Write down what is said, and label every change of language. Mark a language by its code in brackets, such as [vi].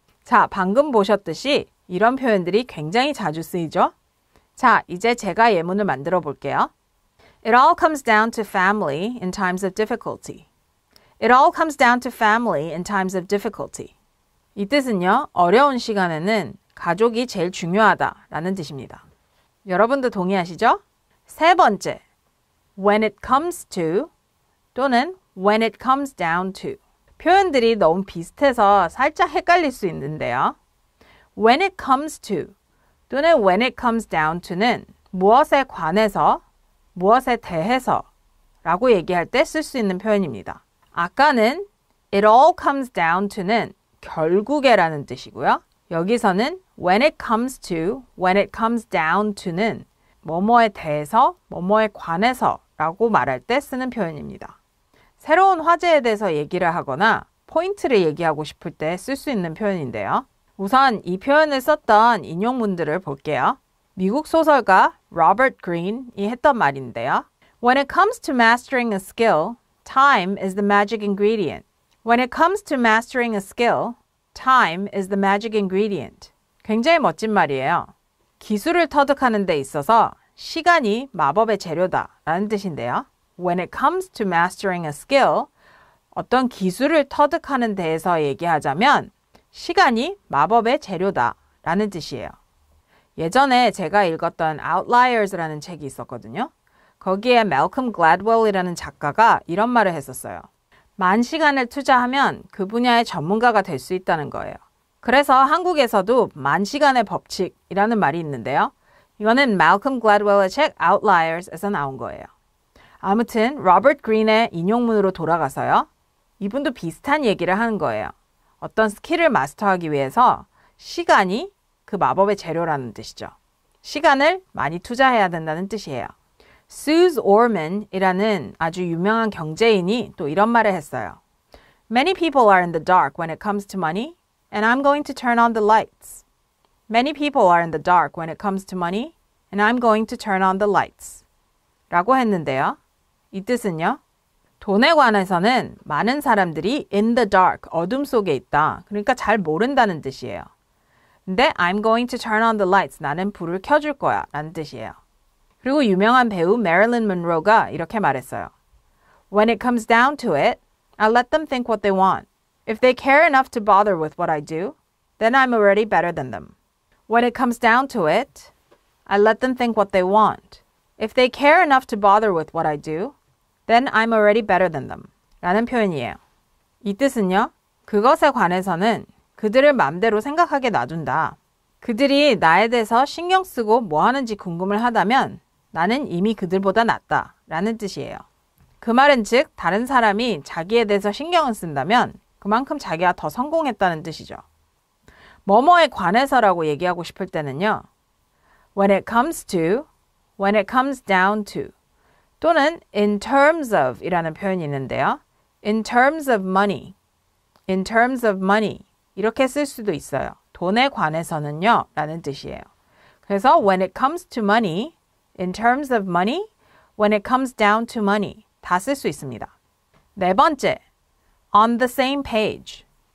[ko] 자, 방금 보셨듯이 이런 표현들이 굉장히 자주 쓰이죠? 자, 이제 제가 예문을 만들어 볼게요. [en] It all comes down to family in times of difficulty. It all comes down to family in times of difficulty. [ko] 이 뜻은요, 어려운 시간에는 가족이 제일 중요하다라는 뜻입니다. 여러분도 동의하시죠? 세 번째, [en] when it comes to [ko] 또는 [en] when it comes down to. [ko] 표현들이 너무 비슷해서 살짝 헷갈릴 수 있는데요. [en] When it comes to [ko] 또는 [en] when it comes down to [ko] 는 무엇에 관해서, 무엇에 대해서 라고 얘기할 때 쓸 수 있는 표현입니다. 아까는 [en] it all comes down to [ko] 는 결국에 라는 뜻이고요. 여기서는 [en] when it comes to, when it comes down to [ko] 는 뭐뭐에 대해서, 뭐뭐에 관해서 라고 말할 때 쓰는 표현입니다. 새로운 화제에 대해서 얘기를 하거나 포인트를 얘기하고 싶을 때 쓸 수 있는 표현인데요. 우선 이 표현을 썼던 인용문들을 볼게요. 미국 소설가 로버트 그린이 했던 말인데요. [en] When it comes to mastering a skill, time is the magic ingredient. When it comes to mastering a skill, time is the magic ingredient. [ko] 굉장히 멋진 말이에요. 기술을 터득하는 데 있어서 시간이 마법의 재료다 라는 뜻인데요. [en] When it comes to mastering a skill, [ko] 어떤 기술을 터득하는 데에서 얘기하자면 시간이 마법의 재료다 라는 뜻이에요. 예전에 제가 읽었던 Outliers라는 책이 있었거든요. 거기에 Malcolm Gladwell이라는 작가가 이런 말을 했었어요. 만 시간을 투자하면 그 분야의 전문가가 될 수 있다는 거예요. 그래서 한국에서도 만 시간의 법칙이라는 말이 있는데요. 이거는 Malcolm Gladwell의 책 Outliers에서 나온 거예요. 아무튼 로버트 그린의 인용문으로 돌아가서요. 이분도 비슷한 얘기를 하는 거예요. 어떤 스킬을 마스터하기 위해서 시간이 그 마법의 재료라는 뜻이죠. 시간을 많이 투자해야 된다는 뜻이에요. Suze Orman이라는 아주 유명한 경제인이 또 이런 말을 했어요. [en] Many people are in the dark when it comes to money, and I'm going to turn on the lights. Many people are in the dark when it comes to money, and I'm going to turn on the lights. [ko] 라고 했는데요. 이 뜻은요. 돈에 관해서는 많은 사람들이 [en] in the dark, [ko] 어둠 속에 있다. 그러니까 잘 모른다는 뜻이에요. [en] 근데 I'm going to turn on the lights. [ko] 나는 불을 켜줄 거야. 라는 뜻이에요. 그리고 유명한 배우 메릴린 먼로가 이렇게 말했어요. [en] When it comes down to it, I'll let them think what they want. If they care enough to bother with what I do, then I'm already better than them. When it comes down to it, I let them think what they want. If they care enough to bother with what I do, then I'm already better than them. [ko] 라는 표현이에요. 이 뜻은요. 그것에 관해서는 그들을 맘대로 생각하게 놔둔다. 그들이 나에 대해서 신경 쓰고 뭐 하는지 궁금을 하다면 나는 이미 그들보다 낫다. 라는 뜻이에요. 그 말은 즉 다른 사람이 자기에 대해서 신경을 쓴다면 그만큼 자기가 더 성공했다는 뜻이죠. 뭐뭐에 관해서라고 얘기하고 싶을 때는요. [en] When it comes to, when it comes down to [ko] 또는 [en] in terms of [ko] 이라는 표현이 있는데요. [en] in terms of money, in terms of money [ko] 이렇게 쓸 수도 있어요. 돈에 관해서는요 라는 뜻이에요. 그래서 [en] when it comes to money, in terms of money, when it comes down to money [ko] 다 쓸 수 있습니다. 네 번째, [en] on the same page.